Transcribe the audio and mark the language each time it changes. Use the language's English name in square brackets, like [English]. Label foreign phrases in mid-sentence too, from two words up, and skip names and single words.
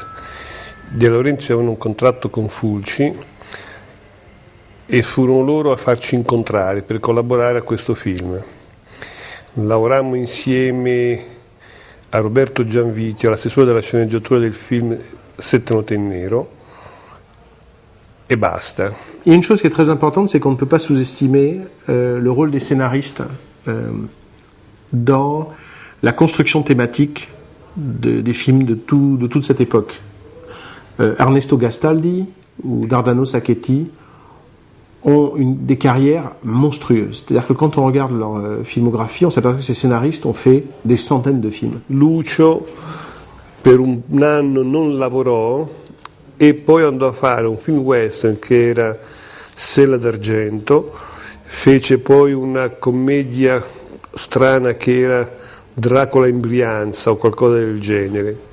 [Italian] De Laurentiis avevano un contratto con Fulci e furono loro a farci incontrare per collaborare a questo film. Lavorammo insieme a Roberto Gianviti, alla stesura della sceneggiatura del film Sette note in nero, et basta. [French] Il y a une chose qui est très importante, c'est qu'on ne peut pas sous-estimer le rôle des scénaristes dans la construction thématique des films de toute cette époque. Ernesto Gastaldi ou Dardano Sacchetti ont des carrières monstrueuses. C'est-à-dire que quand on regarde leur filmographie, on s'aperçoit que ces scénaristes ont fait des centaines de films. [Italian] Lucio per un anno non lavorò e poi andò a fare un film western che era Sella d'argento, fece poi una commedia strana che era Dracula in Brianza o qualcosa del genere.